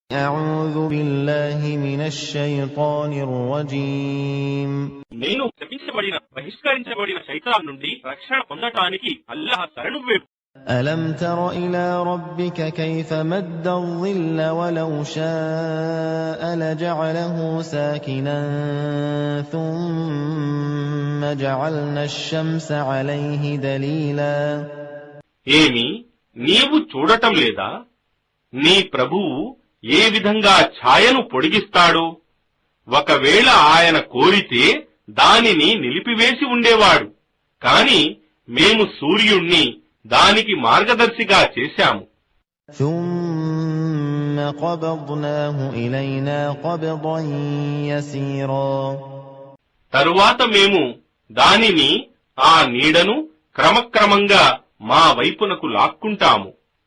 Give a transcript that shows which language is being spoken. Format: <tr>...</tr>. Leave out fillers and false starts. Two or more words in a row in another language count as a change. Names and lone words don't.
<ar>أعوذ بالله من الشيطان الرجيم</ar> <te>నేను శపించబడిన బహిష్కరించబడిన శైతాన్ నుండి రక్షణ పొందటానికి అల్లాహ్ శరణు వేడు.</te> <ar>ألم تر إلى ربك كيف مد الظل ولو شاء لجعله ساكنا ثم جعلنا الشمس عليه دليلا</ar> <te>ఏమి నీవు చూడటం లేదా? నీ ప్రభువు ఏ విధంగా ఛాయను పొడిగిస్తాడో. ఒకవేళ ఆయన కోరితే దానిని నిలిపివేసి ఉండేవాడు, కాని మేము సూర్యుణ్ణి దానికి మార్గదర్శిగా చేశాము.</te> <ar>ثم قبضناه إلينا قبضا يسيرا</ar> <te>తరువాత మేము దానిని, ఆ నీడను క్రమక్రమంగా మా వైపునకు లాక్కుంటాము.</te>